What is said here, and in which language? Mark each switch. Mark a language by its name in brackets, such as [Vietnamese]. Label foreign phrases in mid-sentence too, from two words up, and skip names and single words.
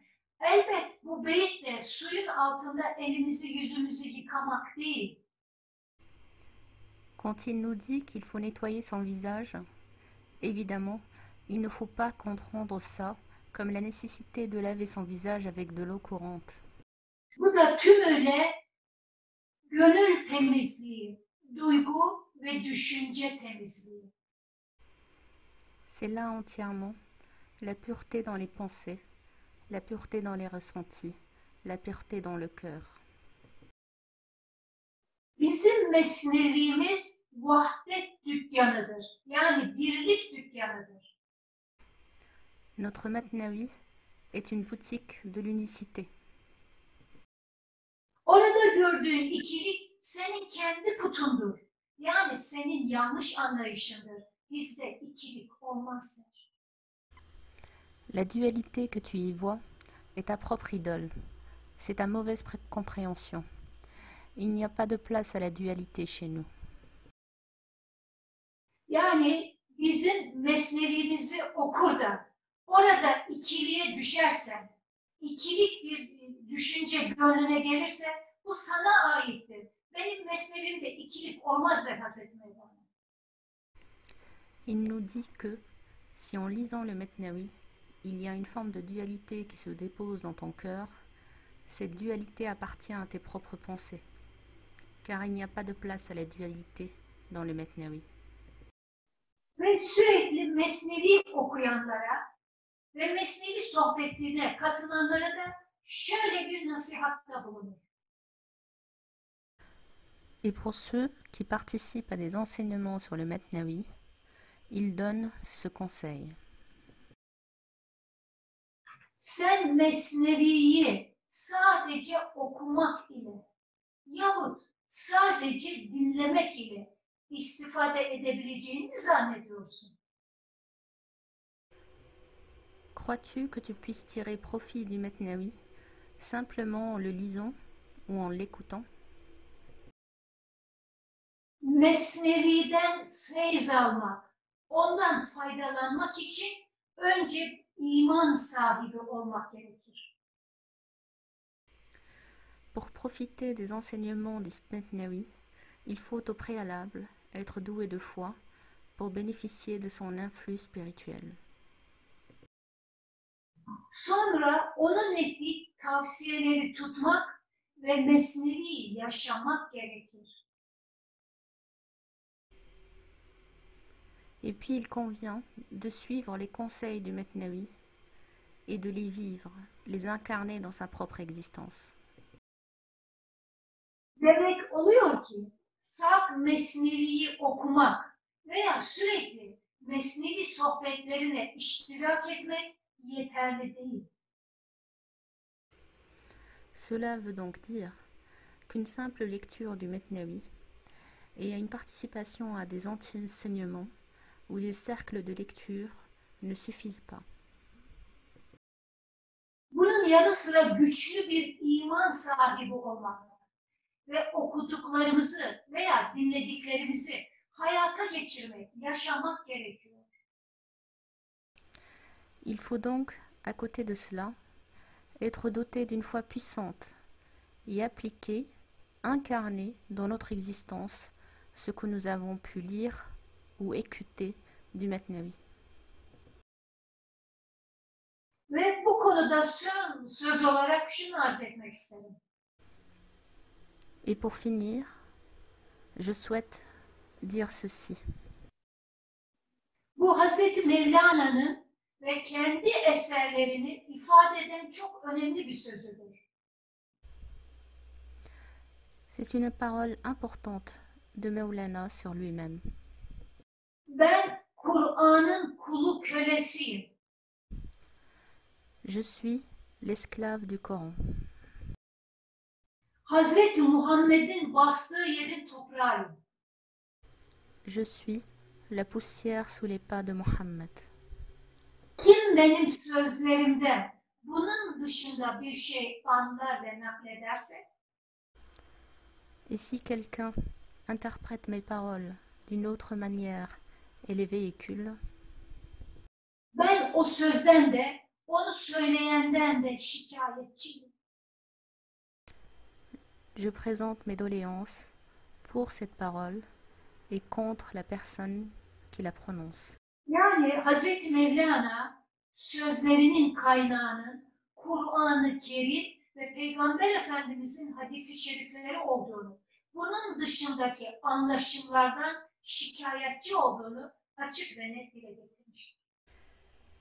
[Turkish] Elbet bu beyitle suyun altında elimizi yüzümüzü yıkamak değil. [French] Quand il nous dit qu'il faut nettoyer son visage, évidemment, il ne faut pas comprendre ça comme la nécessité de laver son visage avec de l'eau courante. [Turkish] Bu da tümüyle gönül temizliği, duygu ve düşünce temizliği. [French] C'est là entièrement la pureté dans les pensées, la pureté dans les ressentis, la pureté dans le cœur. [Turkish] Bizim mesnevimiz vahdet dükkanıdır. Yani birlik dükkanıdır. [French] Notre Matnavi est une boutique de l'unicité. [Turkish] Orada gördüğün ikilik senin kendi putundur. Yani senin yanlış anlayışındır. Bizde ikilik olmaz der. [French] La dualité que tu y vois est ta propre idole. C'est ta mauvaise compréhension. Il n'y a pas de place à la dualité chez nous. [Turkish] Yani bizim mesnevimizi okur da orada ikiliğe düşersen, ikilik bir düşünce gönlüne gelirse bu sana aittir. Benim mesnevimde ikilik olmaz der Hazreti Mevlana. [French] Il nous dit que, si en lisant le Metnawi, il y a une forme de dualité qui se dépose dans ton cœur, cette dualité appartient à tes propres pensées, car il n'y a pas de place à la dualité dans le Metnawi. [Turkish] Ve sürekli mesnevi okuyanlara ve mesnevi sohbetlerine katılanlara da şöyle bir nasihatta bulunur. [French] Et pour ceux qui participent à des enseignements sur le Metnawi, il donne ce conseil. [Turkish] Sen mesneviyi sadece okumak ile yahut sadece dinlemek ile istifade edebileceğini zannediyorsun. [French] Crois-tu que tu puisses tirer profit du Metnawi simplement en le lisant ou en l'écoutant? [Turkish] Mesnevi'den feyz almak, ondan faydalanmak için önce iman sahibi olmak gerekir. [French] Pour profiter des enseignements du Metnawi, il faut au préalable être doué de foi pour bénéficier de son influx spirituel. [Turkish] Sonra onun ettiği tavsiyeleri tutmak ve mesnevi yaşamak gerekir. [French] Et puis il convient de suivre les conseils du Metnawi et de les vivre, les incarner dans sa propre existence. [Turkish] Demek oluyor ki saf mesneviyi okumak veya sürekli mesnevi sohbetlerine iştirak etmek yeterli değil. [French] Cela veut donc dire qu'une simple lecture du Metnawi et une participation à des enseignements ou des cercles de lecture ne suffisent pas. [Turkish] Bunun yanı sıra güçlü bir iman sahibi olmak ve okuduklarımızı veya dinlediklerimizi hayata geçirmek, yaşamak gerekiyor. [French] Il faut donc, à côté de cela, être doté d'une foi puissante et appliquer, incarner dans notre existence ce que nous avons pu lire ou écouter du Metnawi. [Turkish] Ve bu konuda söz olarak şunu arz etmek isterim. [French] Et pour finir, je souhaite dire ceci. [Turkish] Bu Hazreti Mevlana'nın ve kendi eserlerini ifade eden çok önemli bir sözüdür. [French] C'est une parole importante de Mevlana sur lui-même. [Turkish] Ben Kur'an'ın kulu kölesiyim. [French] Je suis l'esclave du Coran. [Turkish] Hazreti Muhammed'in bastığı yerin toprağıyım. [French] Je suis la poussière sous les pas de Mohammed. [Turkish] Kim benim sözlerimden bunun dışında bir şey anlar ve naklederse, [French] Et si quelqu'un interprète mes paroles d'une autre manière et les véhicule, [Turkish] ben o sözden de, onu söyleyenden de şikayetçiyim. [French] je présente mes doléances pour cette parole et contre la personne qui la prononce. [Turkish] Yani Hazreti Mevlana sözlerinin kaynağının Kur'an-ı Kerim ve Peygamber Efendimizin hadisi şerifleri olduğunu, bunun dışındaki anlaşımlardan şikayetçi olduğunu açık ve net dile getirmiştir.